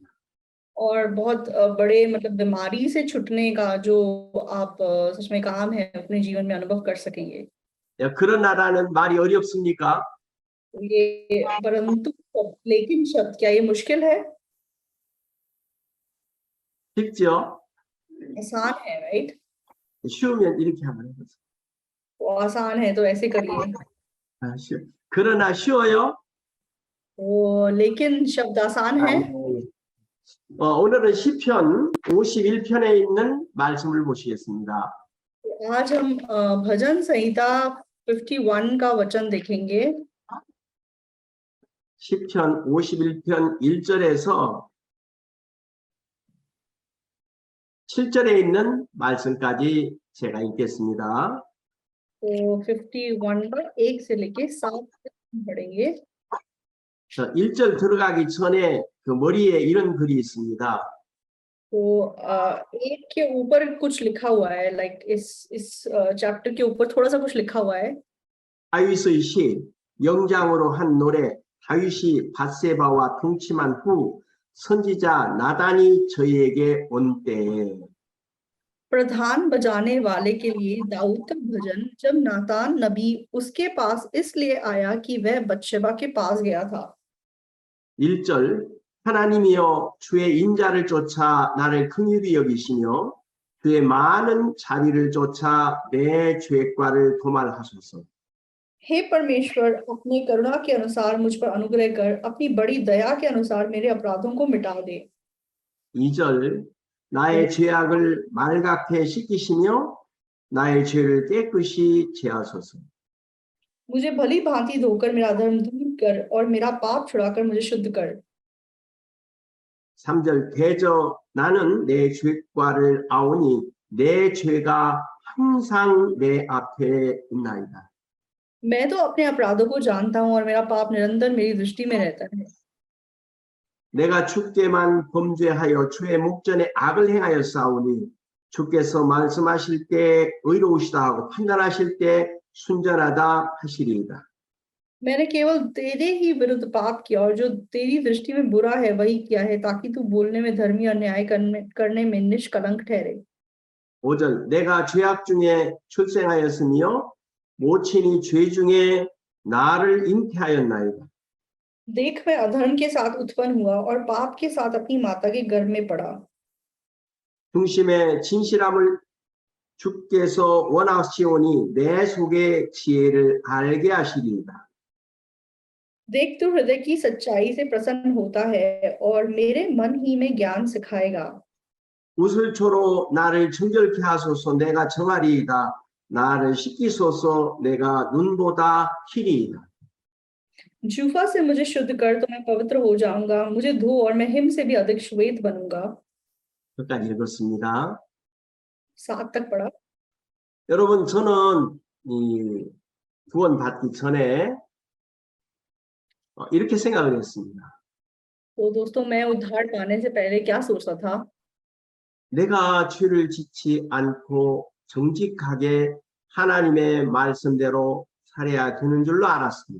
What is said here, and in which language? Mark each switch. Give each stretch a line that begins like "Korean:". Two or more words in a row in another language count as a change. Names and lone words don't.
Hindi: और बहुत बड़े मतलब बीमारी से छुटने का जो आप सच में काम है अपने जीवन में अनुभव कर सकेंगे।
Korean: 그러나라는 말이 어렵습니까?
Hindi: ये परंतु लेकिन शब्द क्या ये मुश्किल है?
Korean: 쉽죠?
Hindi: आसान है, राइट?
Korean: 쉬우면 이렇게 한번 해보세요.
Hindi: तो आसान है तो ऐसे करिए।
Korean: 그러나 쉬워요?
Hindi: तो लेकिन शब्द आसान है।
Korean: 오늘은 시편 51편에 있는 말씀을 보시겠습니다.
Hindi: आज हम भजन संहिता 51 का वचन देखेंगे।
Korean: 시편 51편 1절에서 7절에 있는 말씀까지 제가 읽겠습니다.
Hindi: तो 51 का 1 से लेके 7 तक पढ़ेंगे।
Korean: 1절 들어가기 전에 그 머리에 이런 글이 있습니다.
Hindi: तो एक के ऊपर कुछ लिखा हुआ है, लाइक इस चैप्टर के ऊपर थोड़ा सा कुछ लिखा हुआ है।
Korean: 다윗의 시 영장으로 한 노래. 다윗이 밧세바와 동침한 후 선지자 나단이 저희에게 온 때에
Hindi: प्रधान बजाने वाले के लिए दाऊद का भजन, जब नातान नबी उसके पास इसलिए आया कि वह बत्शेबा के पास गया था।
Korean: 1절 하나님이여 주의 인자를 쫓아 나를 긍휼히 여기시며 그의 많은 자비를 쫓아 내 죄과를 도말하소서.
Hindi: हे परमेश्वर, अपनी करुणा के अनुसार मुझ पर अनुग्रह कर, अपनी बड़ी दया के अनुसार मेरे अपराधों को मिटा दे।
Korean: 2절 나의 죄악을 말갛게 씻기시며 나의 죄를 깨끗이 제하소서.
Hindi: मुझे भली भांति धोकर मेरा धर्म दूर कर और मेरा पाप छुड़ाकर मुझे शुद्ध कर।
Korean: 3절 대저 나는 내 죄과를 아오니 내 죄가 항상 내 앞에 있나이다.
Hindi: मैं तो अपने अपराधों को जानता हूँ और मेरा पाप निरंतर मेरी दृष्टि में रहता है।
Korean: 내가 주께만 범죄하여 주의 목전에 악을 행하여 싸우니 주께서 말씀하실 때 의로우시다 하고 판단하실 때 순전하다 하시리이다.
Hindi: मैंने केवल तेरे ही विरुद्ध पाप किया और जो तेरी दृष्टि में बुरा है वही किया है, ताकि तू बोलने में धर्मी और न्याय करने में निष्कलंक ठहरे।
Korean: 5절 내가 죄악 중에 출생하였으며 모친이 죄 중에 나를 잉태하였나이다.
Hindi: देख मैं अधर्म के साथ उत्पन्न हुआ और पाप के साथ अपनी माता के गर्भ में पड़ा।
Korean: 중심의 진실함을 주께서 원하시오니 내 속의 지혜를 알게 하시리이다.
Hindi: देख तू हृदय की सच्चाई से प्रसन्न होता है और मेरे मन ही में ज्ञान सिखाएगा।
Korean: 우슬초로 나를 정결케 하소서 내가 정하리이다. 나를 씻기소서 내가 눈보다 희리이다.
Hindi: जूफा से मुझे शुद्ध कर तो मैं पवित्र हो जाऊंगा, मुझे धो और मैं हिम से भी अधिक श्वेत बनूंगा।
Korean: 여기까지 읽었습니다.
Hindi: 7 तक पढ़ा।
Korean: 여러분 저는 이 구원받기 전에 이렇게 생각을 했습니다.
Hindi: तो दोस्तों मैं उद्धार पाने से पहले क्या सोचता था,
Korean: 내가 죄를 짓지 않고 정직하게 하나님의 말씀대로 살아야 되는 줄로 알았습니다.